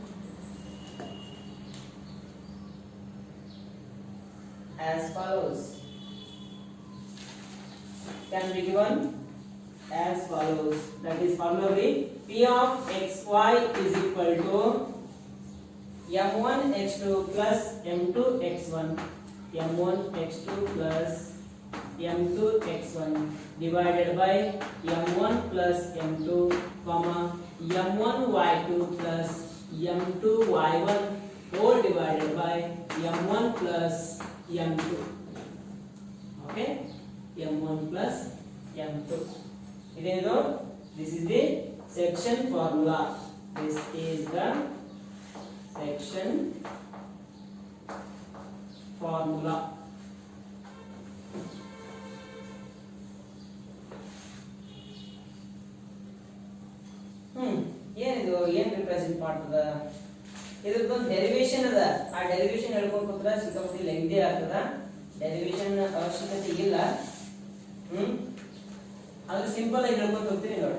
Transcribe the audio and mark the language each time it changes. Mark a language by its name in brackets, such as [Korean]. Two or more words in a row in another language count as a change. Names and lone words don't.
[English] as follows, can be given as follows, that is formula will be P of xy is equal to m1 x2 plus m2 x1, m1 x2 plus m2 x1 divided by m1 plus m2, comma, m1 y2 plus m2 y1 whole divided by m1 plus m2. Okay, m1 plus m2. This is the section formula. This is the section formula. [Kannada] ಏನಿದು ಏನು ರಿಪ್ರೆಸೆಂಟ್ ಮಾಡ್ತದ, ಇದರದೊಂದು ಡೆರಿವೇಶನ್ ಅದ. ಆ ಡೆರಿವೇಶನ್ ಹೇಳ್ಕೊಂಡು ಕೂತ್ರೆ ಸಿಕ್ಕಾಪಟ್ಟೆ ಲೆಂಗ್ದಿ ಆಗ್ತದ. ಡೆರಿವೇಶನ್ ಅವಶ್ಯಕತೆ ಇಲ್ಲ. ಅದು ಸಿಂಪಲ್ ಆಗಿ ಹೇಳ್ಕೊಂಡು ಹೋಗ್ತೀನಿ ನೋಡಿ.